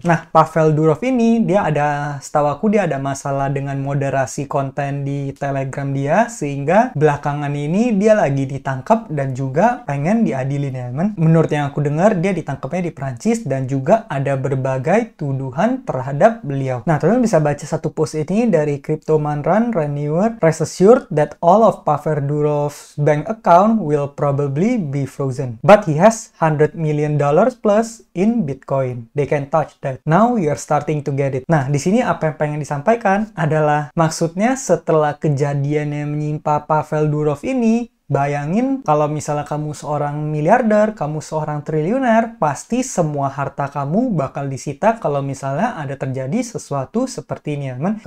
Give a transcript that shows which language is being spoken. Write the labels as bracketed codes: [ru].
[id] Nah, Pavel Durov ini setahu aku dia ada masalah dengan moderasi konten di Telegram dia, sehingga belakangan ini dia lagi ditangkap dan juga pengen diadilin, ya teman. Menurut yang aku dengar, dia ditangkapnya di Prancis dan juga ada berbagai tuduhan terhadap beliau. Nah, teman bisa baca satu post ini dari Cryptoman Renewer. [en] Rest assured that all of Pavel Durov's bank account will probably be frozen. But he has $100 million plus in Bitcoin. They can touch that. Now you're starting to get it. [id] Nah, di sini apa yang pengen disampaikan adalah maksudnya setelah kejadian yang menimpa Pavel Durov ini, bayangin kalau misalnya kamu seorang miliarder, kamu seorang triliuner, pasti semua harta kamu bakal disita kalau misalnya ada terjadi sesuatu seperti ini, teman.